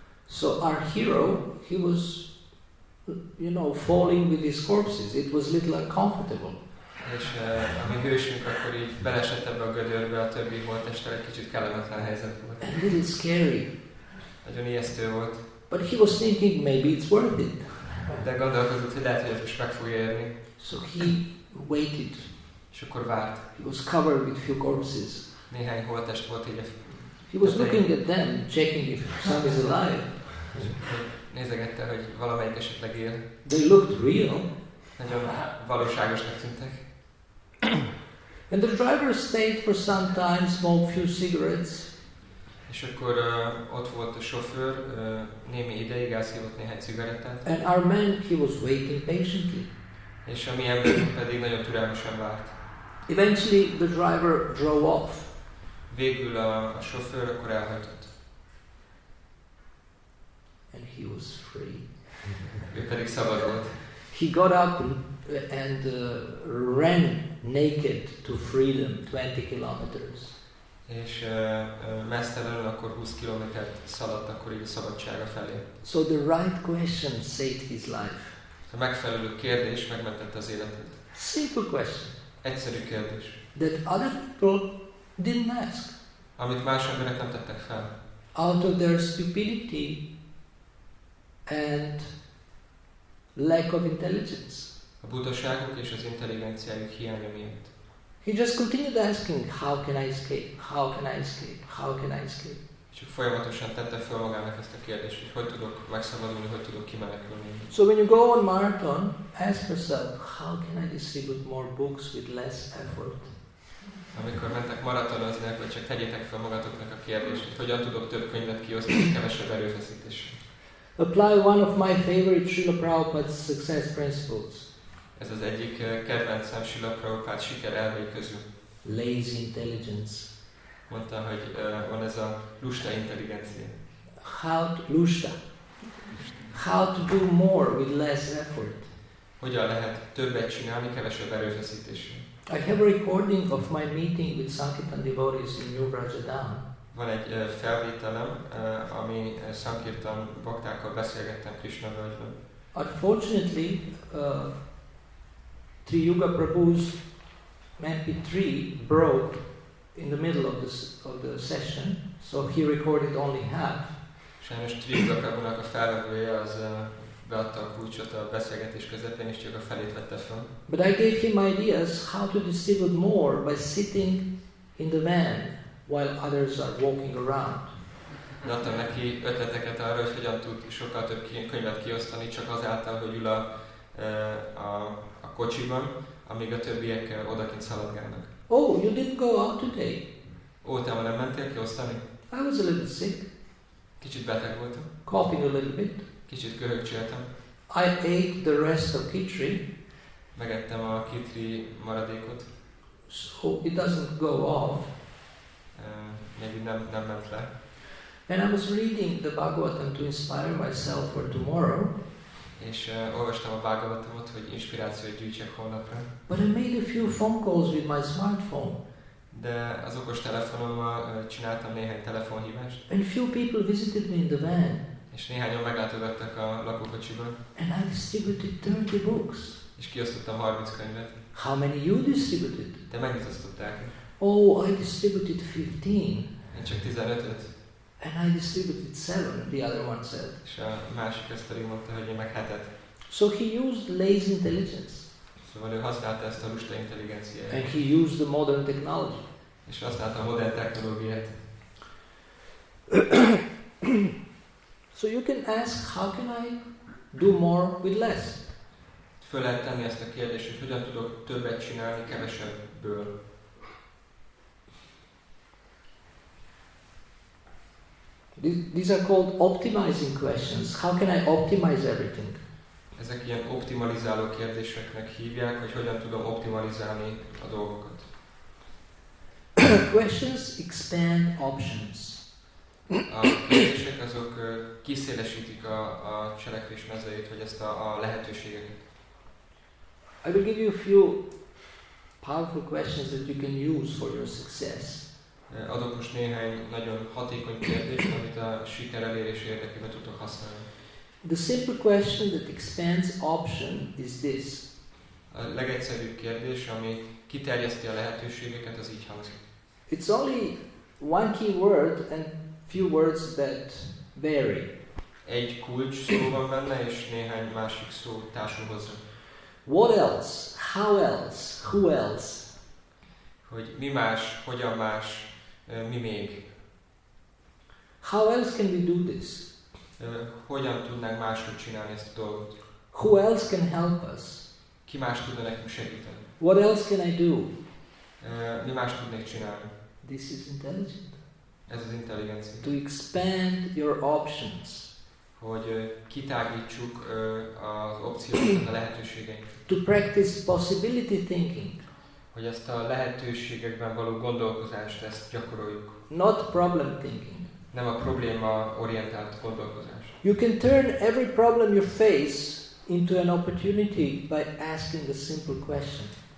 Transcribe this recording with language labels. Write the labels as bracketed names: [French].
[English] So our hero, he was, falling with his corpses. It was a little uncomfortable. [Hungarian] És a mi hősünk akkor így belesett ebbe a gödörbe, a többi holttesttel egy kicsit kellemetlen helyzet volt. [English] A little scary. [Hungarian] Nagyon ijesztő volt. [English] But he was thinking maybe it's worth it. [Hungarian] De gondolkozott, hogy lehet, hogy ez most meg fogja érni. [English] So he waited. [Hungarian] És akkor várt. [English] He was covered with few corpses. [Hungarian] Néhány holttest volt így a [English] He was looking at them, checking if some is alive. [Hungarian] nézegette, hogy valamelyik esetleg él. [English] They looked real. [Hungarian] Nagyon valóságosnak tűntek. [English] And the driver stayed for some time, smoked few cigarettes. [Hungarian] És akkor ott volt a sofőr, némi ideig elszívott néhány cigarettát. [English] And our man, he was waiting patiently. [Hungarian] És a mi emberünk pedig nagyon türelmesen várt. [English] Eventually the driver drove off. [Hungarian] Végül a sofőr akkor elhajtott. [English] And he was free. [Hungarian] Ő pedig szabad volt. [English] He got up and ran naked to freedom 20 kilometers. [Hungarian] És meztelenül akkor 20 kilométert szaladt akkor így a szabadsága felé. [English] So the right question saved his life. [Hungarian] A megfelelő kérdés megmentette az életét. [English] Simple question. [Hungarian] Egyszerű kérdés. [English] That other people didn't ask. [Hungarian] Amit más emberek nem tettek fel. [English] Out of their stupidity and lack of intelligence. [Hungarian] A butaságuk és az intelligenciájuk hiánya miatt. [English] He just continued asking, how can I escape? How can I escape? How can I escape? [Hungarian] Csak folyamatosan tette fel magának ezt a kérdést, hogy tudok megszabadulni, hogy tudok kimenekülni. [English] So when you go on marathon, ask yourself, how can I distribute more books with less effort? [Hungarian] Amikor mentek maratonozni, akkor csak tegyétek fel magatoknak a kérdést, hogy hogyan tudok több könyvet kiosztani kevesebb erőfeszítéssel. [English] Apply one of my favorite Srila Prabhupada's success principles. [Hungarian] Ez az egyik kedvencem Srila Prabhupád siker elvei közül. [English] Lazy intelligence. [Hungarian] Mondta, hogy van ez a lusta intelligencia. Lusta. [English] How to do more with less effort. [Hungarian] Hogyan lehet többet csinálni kevesebb erőfeszítéssel. [English] I have a recording of my meeting with Sankirtan devotees in New Vrajadam. [Hungarian] Van egy felvételem, ami Sankirtan baktákkal beszélgettem Krishna völgyben. [English] Unfortunately, Triyuga Prabhu's MP3 broke in the middle of the session, so he recorded only half. [Hungarian] Sajnos Triyuga Prabhunak a felvevője az beadta a kulcsot a beszélgetés közepén, és csak a felét vette fel. [English] But I gave him ideas how to distribute more by sitting in the van while others are walking around. [Hungarian] Adtam neki ötleteket arra, hogy hogyan tud sokkal több könyvet kiosztani, csak azáltal, hogy ül a kocsiban, amíg a többiek odakint szaladgálnak. [English] Oh, you didn't go out today? [Hungarian] Ó, te ma nem mentél kiosztani? [English] I was a little sick, [Hungarian] Kicsit beteg voltam, [English] coughing a little bit. [Hungarian] kicsit köhögcséltem. [English] I ate the rest of Khichdi, [Hungarian] Megettem a kitri maradékot, [English] so it doesn't go off. [Hungarian] még nem ment le. [English] And I was reading the Bhagavatam to inspire myself for tomorrow. [Hungarian] És olvastam a Bhagavatamot, hogy inspirációt gyűjtsek holnapra. [English] But I made a few phone calls with my smartphone. [Hungarian] De az okos telefonommal csináltam néhány telefonhívást. [English] And few people visited me in the van. [Hungarian] És néhányan meglátogattak a lakókocsiban. [English] And I distributed 30 books. [Hungarian] És kiosztottam 30 könyvet. [English] How many you distributed? [Hungarian] De mennyit osztották? [English] Oh, I distributed 15. [Hungarian] Én csak 15-öt. [English] And I distributed 7, the other one said. [Hungarian] És a másik ezt pedig mondta, hogy én meg 7-et. [English] So he used lazy intelligence. [Hungarian] Szóval ő használta ezt a lusta intelligenciát. [English] And he used the modern technology. [Hungarian] És használta a modern technológiát. [English] So you can ask, how can I do more with less? [Hungarian] Föl lehet tenni ezt a kérdést, hogy hogyan tudok többet csinálni kevesebből. [English] These are called optimizing questions. How can I optimize everything? [Hungarian] Ezek ilyen optimalizáló kérdéseknek hívják, hogy hogyan tudom optimalizálni a dolgokat. [English] Questions expand options. [Hungarian] A kérdések azok kiszélesítik a cselekvés mezejét, vagy ezt a lehetőségeket. [English] I will give you a few powerful questions that you can use for your success. [Hungarian] Adok most néhány nagyon hatékony kérdést, amit a siker elérés érdekében tudok használni. [English] The simple question that expands option is this. [Hungarian] A legegyszerűbb kérdés, ami kiterjeszti a lehetőségeket, az így hangzik. [English] It's only one key word and few words that vary. [Hungarian] Egy kulcs szó van benne, és néhány másik szó társul hozzá. [English] What else? How else? Who else? [Hungarian] Hogy mi más, hogyan más, mi még. [English] How else can we do this? [Hungarian] Hogyan tudnánk máshogy csinálni ezt a dolgot? [English] Who else can help us? [Hungarian] Ki más tudna nekünk segíteni? [English] What else can I do? [Hungarian] Mi más tudnék csinálni? [English] This is intelligent. [Hungarian] Ez az intelligencia. [English] To expand your options. [Hungarian] Hogy kitágítsuk az opciókat, a lehetőségeinket. [English] To practice possibility thinking. [Hungarian] Hogy ezt a lehetőségekben való gondolkozást, ezt gyakoroljuk. [English] Not problem thinking. [Hungarian] Nem a probléma orientált gondolkozás. [English] You can turn every problem you face into an opportunity by asking a simple question.